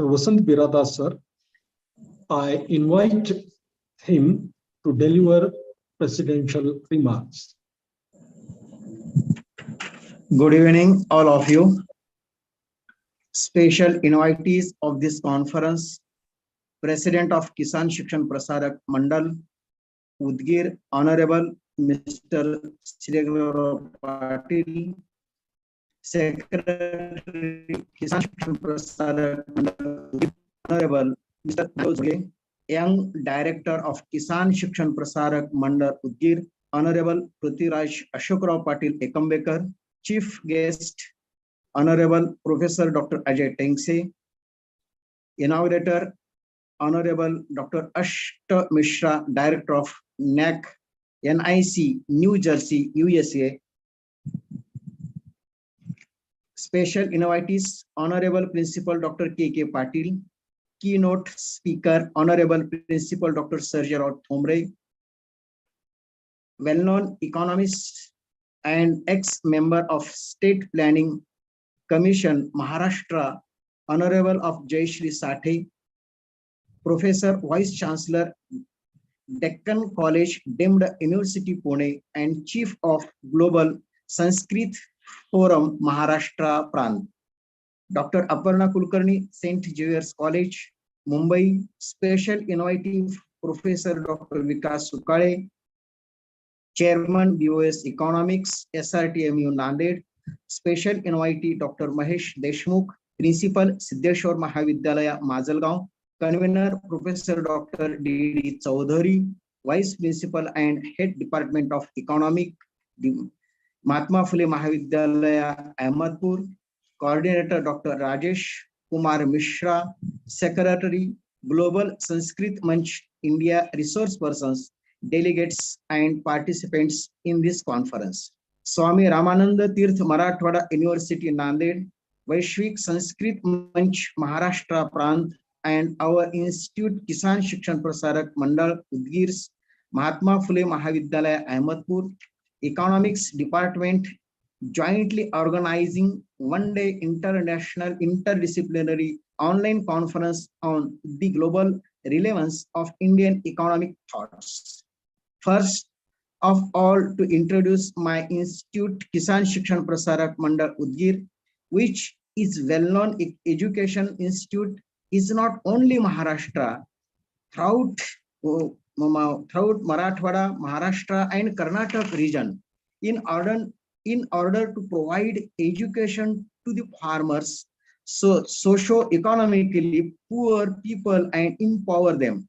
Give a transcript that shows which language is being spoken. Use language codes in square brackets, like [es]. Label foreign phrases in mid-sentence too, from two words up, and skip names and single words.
[en] Vasant Birada sir, I invite him to deliver presidential remarks. Good evening, all of you. Special invitees of this conference, President of Kisan Shikshan Prasarak Mandal, Udgir, Honorable Mr. Srigaurav Patil, Secretary Kisan Shikshan Prasarak Mandal, Honorable Mr. Jose, Young Director of Kisan Shikshan Prasarak Mandal Udgir, Honorable Prithviraj Ashokrav Patil Ekambekar, Chief Guest, Honorable Professor Dr. Ajay Tengse, Inaugurator, Honorable Dr. Ashta Mishra, Director of NAC, NIC, New Jersey, USA. Special invitees, Honorable Principal Dr. K.K. Patil, Keynote Speaker, Honorable Principal Dr. Sergio Thomre, well-known economist and ex-member of State Planning Commission, Maharashtra, Honorable of Jayashri Sathe, Professor Vice Chancellor, Deccan College, Deemed University Pune, and Chief of Global Sanskrit Forum, Maharashtra Prant. Dr. Aparna Kulkarni, St. Xavier's College, Mumbai, Special Innovative Professor Dr. Vikas Sukale, Chairman BOS Economics, SRTMU Nanded, Special Invitee Dr. Mahesh Deshmukh, Principal Siddheshwar Mahavidyalaya Majalgaon, Convener Professor Dr. D.D. Chaudhary, Vice Principal and Head Department of Economic, Mahatma Phule Mahavidyalaya Ahmedpur, Coordinator Dr. Rajesh Kumar Mishra, Secretary Global Sanskrit Manch India Resource Persons, delegates and participants in this conference. Swami Ramananda Tirth Marathwada University Nanded, Vaishvik Sanskrit Manch Maharashtra Prant, and our Institute Kisan Shikshan Prasarak Mandal Udgir's Mahatma Phule Mahavidyalaya Ahmedpur, Economics Department jointly organizing one-day international interdisciplinary online conference on the global relevance of Indian economic thoughts. First of all, to introduce my institute, Kisan Shikshan Prasarak Mandal Udgir, which is well-known education institute, is not only Maharashtra, throughout Marathwada, Maharashtra, and Karnataka region, in order to provide education to the farmers, so socio-economically poor people, and empower them.